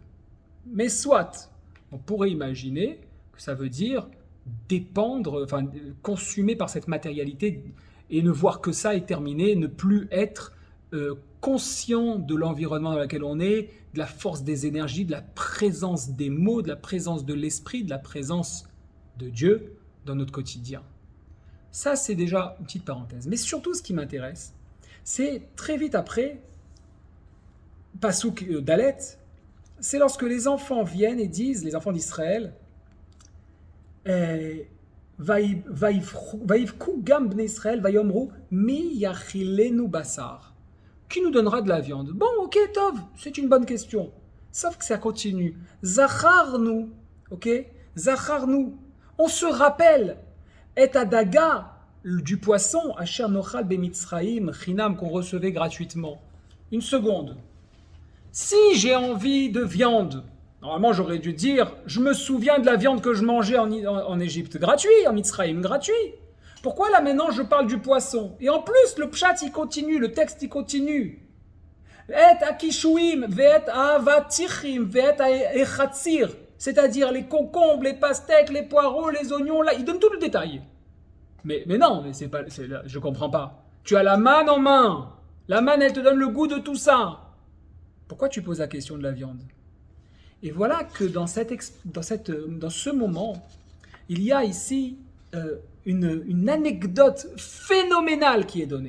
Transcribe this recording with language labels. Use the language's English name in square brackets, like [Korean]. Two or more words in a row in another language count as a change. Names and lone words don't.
[French] Mais soit, on pourrait imaginer que ça veut dire dépendre, enfin, consumé par cette matérialité et ne voir que ça et terminer, ne plus être conscient de l'environnement dans lequel on est, de la force des énergies, de la présence des mots, de la présence de l'esprit, de la présence de Dieu dans notre quotidien. Ça, c'est déjà une petite parenthèse. Mais surtout, ce qui m'intéresse, c'est très vite après, [Hebrew] פסוק ד, [French] c'est lorsque les enfants viennent et disent, les enfants d'Israël, [Hebrew] ויבכו גם בני ישראל ויאמרו מי יאכילנו בשר. [French] Qui nous donnera de la viande? Bon, ok, Tov, c'est une bonne question. Sauf que ça continue. Zacharnu, ok? Zacharnu. On se rappelle, [Hebrew] את הדגה, [French] du poisson, [Hebrew] אשר נאכל במצרים, חינם, [French] qu'on recevait gratuitement. Une seconde. Si j'ai envie de viande, normalement j'aurais dû dire, je me souviens de la viande que je mangeais en Égypte, gratuit, en Mitzraïm, gratuit. Pourquoi là maintenant je parle du poisson? Et en plus le pshat il continue, le texte il continue. [Hebrew] את הקישואים, ואת האבטיחים, ואת החציר, [French] c'est-à-dire les concombres, les pastèques, les poireaux, les oignons, là, il donne tout le détail. Mais non, mais je comprends pas. Tu as la manne en main, la manne elle te donne le goût de tout ça. Pourquoi tu poses la question de la viande? Et voilà que dans ce moment, il y a ici une anecdote phénoménale qui est donnée.